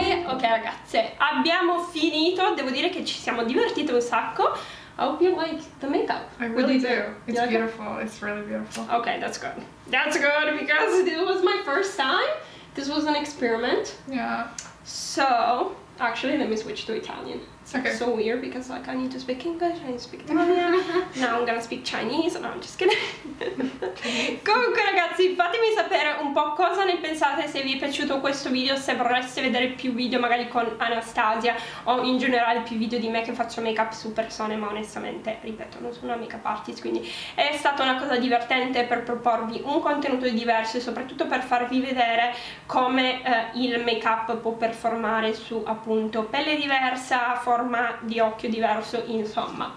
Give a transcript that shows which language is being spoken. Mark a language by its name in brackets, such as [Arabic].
[Italian] Ok ragazze, abbiamo finito, devo dire che ci siamo divertite un sacco. [English] I hope you like the makeup. I really do. It's like beautiful. It's really beautiful. Okay, that's good. That's good because this was my first time. This was an experiment. Yeah. So, Actually, let me switch to Italian. It's Okay. so weird because like I need to speak English, I need to speak Italian. Now I'm gonna speak Chinese. No, I'm just kidding. [Italian] Comunque ragazzi, fatemi sapere un po' cosa ne pensate, se vi è piaciuto questo video, se vorreste vedere più video magari con Anastasia o in generale più video di me che faccio make up su persone, ma onestamente, ripeto, non sono una make up artist, quindi è stata una cosa divertente per proporvi un contenuto diverso e soprattutto per farvi vedere come il make up può performare su appunto pelle diversa, forma di occhio diverso, insomma.